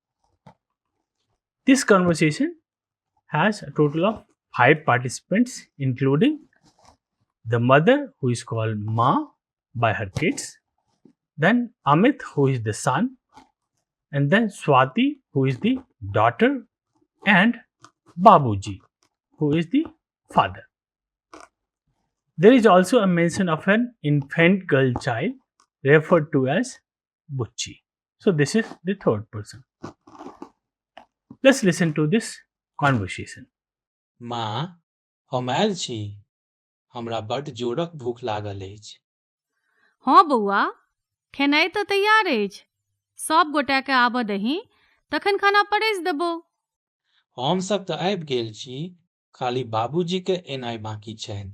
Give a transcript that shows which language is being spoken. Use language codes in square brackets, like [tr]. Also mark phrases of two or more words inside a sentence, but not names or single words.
[en] This conversation has a total of 5 participants, including the mother, who is called Ma by her kids, then Amit, who is the son, and then Swati, who is the daughter, and Babuji, who is the father. There is also a mention of an infant girl child referred to as Bucci. So, this is the third person. Let's listen to this conversation. [mai] माँ, हम आयल छी। हमरा बड्ड जोरक भूख लागल अछि। हाँ बौआ, खेनाइ तऽ तैयार अछि। सब गोटाके आबऽ दही, तखन खाना परसि देबो। हम सब तऽ आबि गेल छी, खाली बाबूजी के एनाइ बाकी छनि।